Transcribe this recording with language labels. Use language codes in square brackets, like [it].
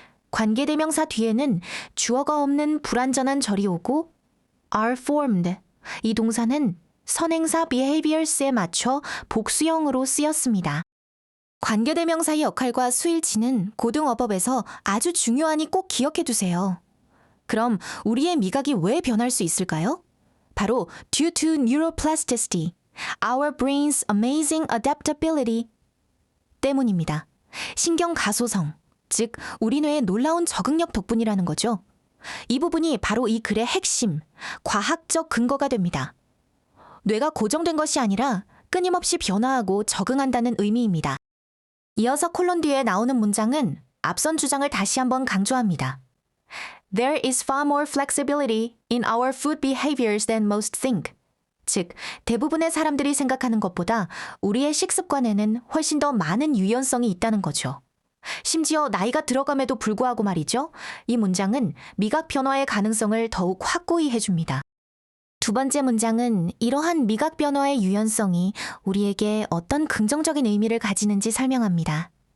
[ko] 관계대명사 뒤에는 주어가 없는 불완전한 절이 오고 are formed, 이 동사는 선행사 behaviors에 맞춰 복수형으로 쓰였습니다. 관계대명사의 역할과 수일치는 고등어법에서 아주 중요하니 꼭 기억해 두세요. 그럼 우리의 미각이 왜 변할 수 있을까요? 바로 [en] due to neuroplasticity, our brain's amazing adaptability [ko] 때문입니다. 신경 가소성, 즉 우리 뇌의 놀라운 적응력 덕분이라는 거죠. 이 부분이 바로 이 글의 핵심, 과학적 근거가 됩니다. 뇌가 고정된 것이 아니라 끊임없이 변화하고 적응한다는 의미입니다. 이어서 콜론 뒤에 나오는 문장은 앞선 주장을 다시 한번 강조합니다. [en] There is far more flexibility in our food behaviors than most think. [ko] 즉, 대부분의 사람들이 생각하는 것보다 우리의 식습관에는 훨씬 더 많은 유연성이 있다는 거죠. 심지어 나이가 들어감에도 불구하고 말이죠. 이 문장은 미각 변화의 가능성을 더욱 확고히 해줍니다. 두 번째 문장은 이러한 미각 변화의 유연성이 우리에게 어떤 긍정적인 의미를 가지는지 설명합니다.